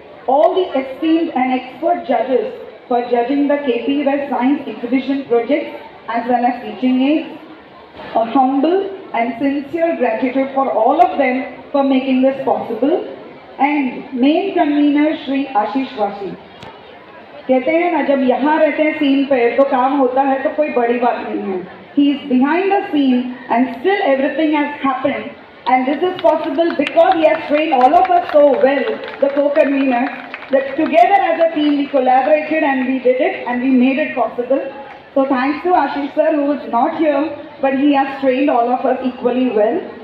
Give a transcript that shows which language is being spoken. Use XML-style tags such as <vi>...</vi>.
<en>All the esteemed and expert judges for judging the KP West Science Exhibition projects as well as teaching aids. A humble and sincere gratitude for all of them for making this possible. And main convener Shri Ashish Vashi.</en> <hi>कहते हैं ना जब यहाँ रहते हैं scene पे तो काम होता है तो कोई बड़ी बात नहीं है.</hi> <en>He is behind the scene and still everything has happened. And this is possible because he has trained all of us so well, the co-conveners, that together as a team we collaborated and we did it and we made it possible. So thanks to Ashish sir, who is not here, but he has trained all of us equally well.</en>